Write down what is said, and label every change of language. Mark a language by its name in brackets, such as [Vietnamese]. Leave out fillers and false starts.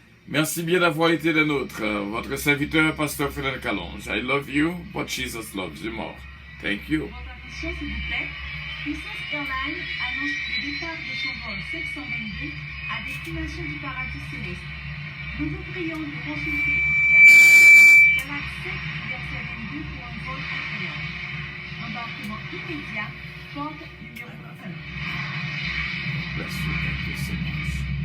[French] Merci bien d'avoir été des nôtres. Votre serviteur, Pasteur Frédéric Calonge. [English] I love you, but Jesus loves you more. Thank you. [French] Votre attention, s'il vous plaît. Princess Airlines annonce le départ de son vol 722 à destination du paradis céleste. Nous vous prions de consulter au préalable Galaxy 7 22 pour un vol incroyable. Embarquement immédiat, porte numéro 1. [English] Bless you. Thank you so much.